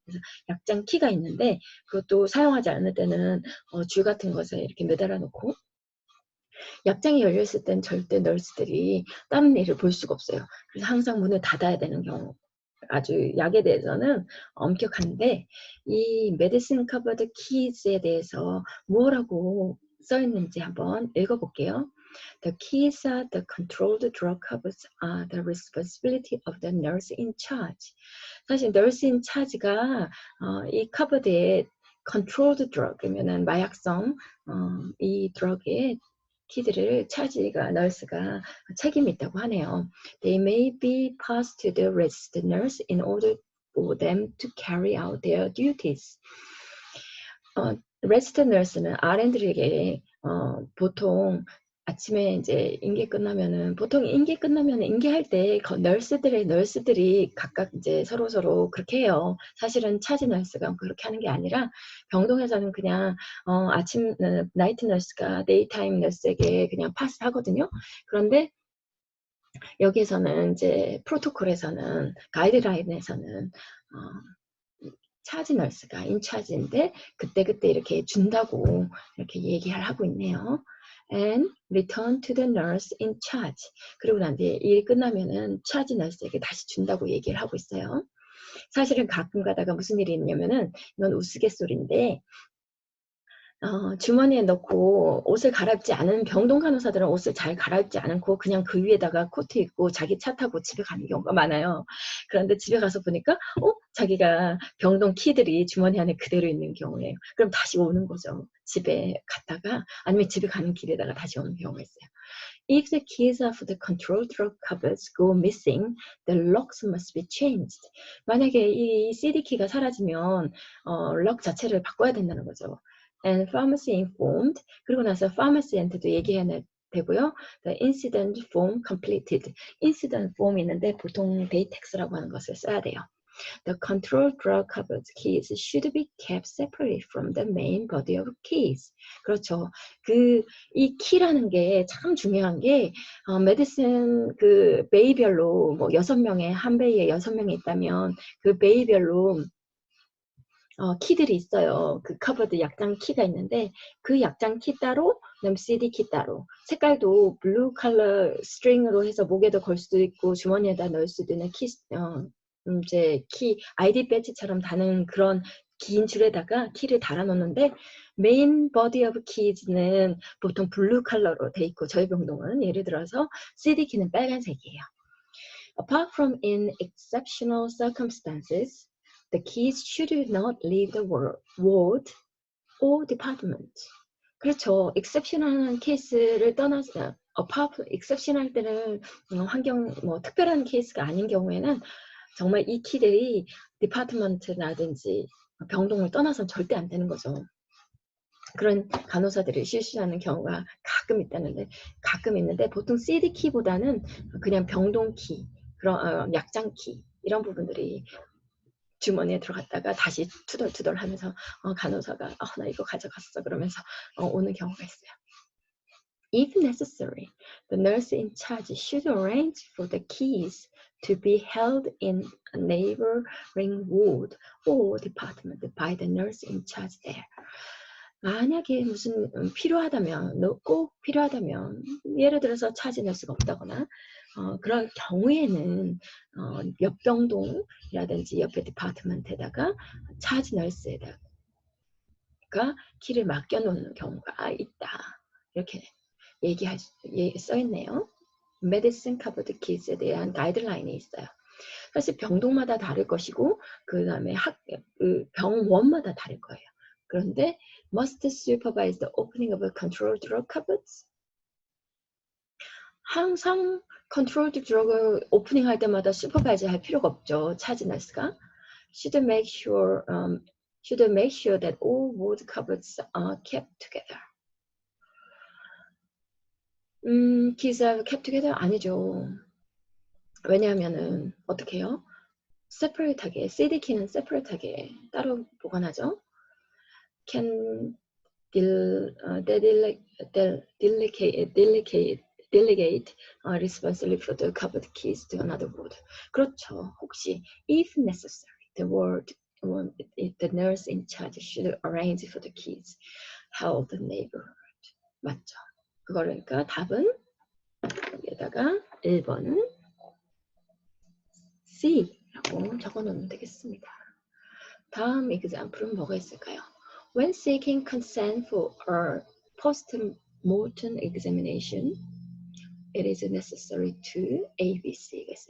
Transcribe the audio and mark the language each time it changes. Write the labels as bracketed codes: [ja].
[ko] 그래서 약장 키가 있는데 그것도 사용하지 않을 때는 줄 같은 것에 이렇게 매달아 놓고 약장이 열렸을 땐 절대 널스들이 다른 일을 볼 수가 없어요. 그래서 항상 문을 닫아야 되는 경우. 아주 약에 대해서는 엄격한데 이 메디슨 커버드 키즈에 대해서 뭐라고 써 있는지 한번 읽어볼게요. [en] The keys are the controlled drug cupboards are the responsibility of the nurse in charge. [ko] 사실 nurse in charge가 이 커버드에 controlled drug이면은 마약성 이 드럭의 키들을 차지가 널스가 책임이 있다고 하네요. [en] They may be passed to the registered nurse in order for them to carry out their duties. [ko] registered nurse는 RN들에게 보통 아침에 이제 인계 끝나면은 보통 인계 끝나면은 인계할 때 널스들이 각각 이제 서로 그렇게 해요. 사실은 차지 널스가 그렇게 하는 게 아니라 병동에서는 그냥 아침 나이트 널스가 데이타임 널스에게 그냥 파스하거든요. 그런데 여기에서는 이제 프로토콜에서는 가이드라인에서는 차지 널스가 인차지인데 그때그때 이렇게 준다고 이렇게 얘기를 하고 있네요. [en] And return to the nurse in charge. [ko] 그리고 난 뒤에 일 끝나면은 차지 널스에게 다시 준다고 얘기를 하고 있어요. 사실은 가끔 가다가 무슨 일이 있냐면은 이건 우스갯소리인데 주머니에 넣고 옷을 갈아입지 않은 병동 간호사들은 옷을 잘 갈아입지 않고 그냥 그 위에다가 코트 입고 자기 차 타고 집에 가는 경우가 많아요. 그런데 집에 가서 보니까 자기가 병동 키들이 주머니 안에 그대로 있는 경우예요. 그럼 다시 오는 거죠. 집에 갔다가 아니면 집에 가는 길에다가 다시 오는 경우가 있어요. [en] If the keys of the control drug cupboards go missing, the locks must be changed. [ko] 만약에 이 CD 키가 사라지면 럭 자체를 바꿔야 된다는 거죠. [en] And pharmacy informed. [ko] 그리고 나서 pharmacy한테도 얘기해야 되고요. [en] The incident form completed. [ko] incident form이 있는데 보통 데이텍스라고 하는 것을 써야 돼요. [en] The control drug cupboard keys should be kept separate from the main body of keys. [ko] 그렇죠. 이 키라는 게 참 중요한 게 메디슨 그 베이별로 뭐 6명에 한 베이에 6명이 있다면 그 베이별로 키들이 있어요. 그 커버드 약장 키가 있는데 그 약장 키 따로, 그다음 CD 키 따로. 색깔도 블루 컬러 스트링으로 해서 목에도 걸 수도 있고 주머니에다 넣을 수도 있는 이제 키 ID 배지처럼 다는 그런 긴 줄에다가 키를 달아놓는데 메인 버디 오브 키즈는 보통 블루 컬러로 돼 있고 저희 병동은 예를 들어서 CD 키는 빨간색이에요. [en] Apart from in exceptional circumstances, the keys should not leave the ward or department. [ko] 그렇죠. exceptional한 케이스를 떠나서 exceptional 때는 환경 특별한 케이스가 아닌 경우에는 정말 이 키들이 디파트먼트라든지 병동을 떠나서는 절대 안 되는 거죠. 그런 간호사들이 실수하는 경우가 가끔 있는데 보통 CD 키보다는 그냥 병동 키, 그런 약장 키 이런 부분들이 주머니에 들어갔다가 다시 투덜투덜 하면서 간호사가 나 이거 가져갔어 그러면서 오는 경우가 있어요. [en] If necessary, the nurse in charge should arrange for the keys to be held in a neighboring ward or department by the nurse in charge there. [ko] 만약에 무슨 꼭 필요하다면 예를 들어서 차지 널스가 없다거나 그럴 경우에는 옆 병동이라든지 옆에 디파트먼트에다가 차지 널스에다가 키를 맡겨놓는 경우가 있다. 이렇게 써있네요. 메디슨 커버드 키즈에 대한 가이드라인이 있어요. 사실 병동마다 다를 것이고 그 다음에 병원마다 다를 거예요. 그런데 [en] must supervise the opening of a controlled drug cupboards. [ko] 항상 controlled drug을 오프닝할 때마다 슈퍼바이저 할 필요가 없죠. 차지 널스가 [en] should make sure that all ward cupboards are kept together. keys are kept together? [ko] 아니죠. 왜냐하면은 어떻게 해요? separate하게, CD 키는 separate하게 따로 보관하죠. [en] Can delegate responsibility for the covered keys to another ward. [ko] 그렇죠. 혹시 [en] if necessary, the nurse in charge should arrange for the keys held the neighborhood. [ko] 맞죠. 그러니까 답은 여기에다가 1번은 C라고 적어놓으면 되겠습니다. 다음 example은 뭐가 있을까요? [en] When seeking consent for a post-mortem examination, it is necessary to ABC.